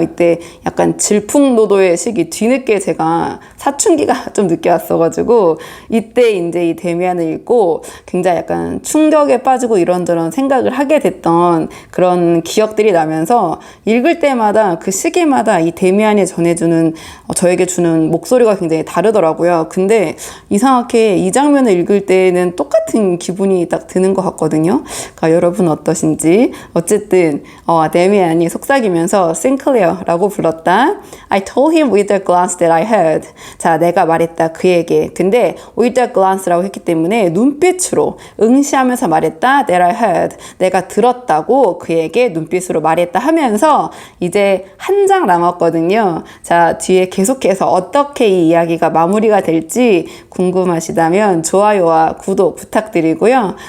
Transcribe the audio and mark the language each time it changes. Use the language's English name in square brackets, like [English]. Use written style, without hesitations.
[Korean] 이때 약간 질풍노도의 시기 뒤늦게 제가 사춘기가 좀 늦게 왔어가지고 이때 이제 이 데미안을 읽고 굉장히 약간 충격에 빠지고 이런저런 생각을 하게 됐던 그런 기억들이 나면서 읽을 때마다 그 시기마다 이 데미안이 전해주는 저에게 주는 목소리가 굉장히 다르더라고요. 근데 이상하게 이 장면을 읽을 때는 똑같은 기분이 딱 드는 것 같거든요. 그러니까 여러분 어떠신지. 어쨌든 데미안이 속삭이면서 Sinclair라고 불렀다. [English] I told him with the glance that I had. [Korean] 자, 내가 말했다 그에게. 근데 [English] with the glance [Korean] 라고 했기 때문에 눈빛으로 응시하면서 말했다. [English] that I had. [Korean] 내가 들었다고 그에게 눈빛으로 말했다 하면서 이제 한 장 남았거든요. 자, 뒤에 계속해서 어떻게 이 이야기가 마무리가 될지 궁금하시다면 좋아요와 구독 부탁드리고요.